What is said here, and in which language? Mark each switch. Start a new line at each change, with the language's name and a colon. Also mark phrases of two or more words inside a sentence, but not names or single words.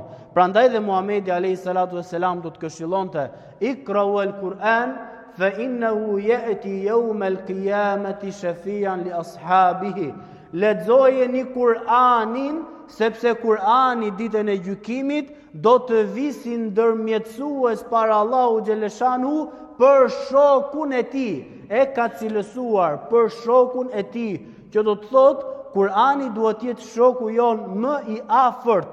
Albanian: Prandaj dhe Muhamedi
Arabic: عليه الصلاة والسلام
Albanian: do të këshillonte
Arabic: اقرؤوا القرآن فإنه يأتي يوم القيامة شفيعا لأصحابه.
Albanian: Lexojeni Kur'anin, sepse Kur'ani ditën e gjykimit do të visi ndërmjetësues para Allahu xhaleshanu për shokun e tij. E ka cilësuar për shokun e tij, që do të thotë Kur'ani duhet jetë shoku jon më i afërt.